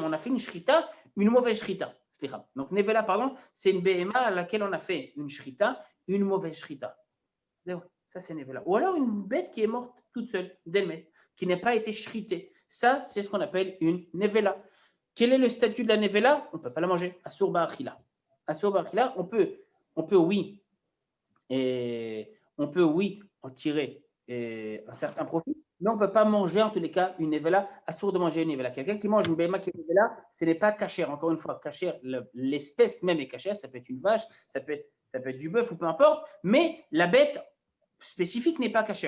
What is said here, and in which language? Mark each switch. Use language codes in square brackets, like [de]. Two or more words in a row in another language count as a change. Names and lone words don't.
[fr] On a fait une shrita, une mauvaise shrita. Donc, nevela, pardon, c'est une BMA à laquelle on a fait une shrita, une mauvaise shrita. Ça, c'est nevela. Ou alors une bête qui est morte toute seule, d'elle-même, qui n'a pas été shritée. Ça, c'est ce qu'on appelle une nevela. Quel est le statut de la nevela? On ne peut pas la manger. [he] אסור באכילה. אסור באכילה, [fr] on peut oui, en tirer un certain profit, mais on ne peut pas manger en tous les cas une nevela, assourd de manger une nevela. Quelqu'un qui mange une béma qui est nevela, ce n'est pas cachère. Encore une fois, cachère, l'espèce même est cachère, ça peut être une vache, ça peut être ça peut être du bœuf ou peu importe, mais la bête spécifique n'est pas cachère.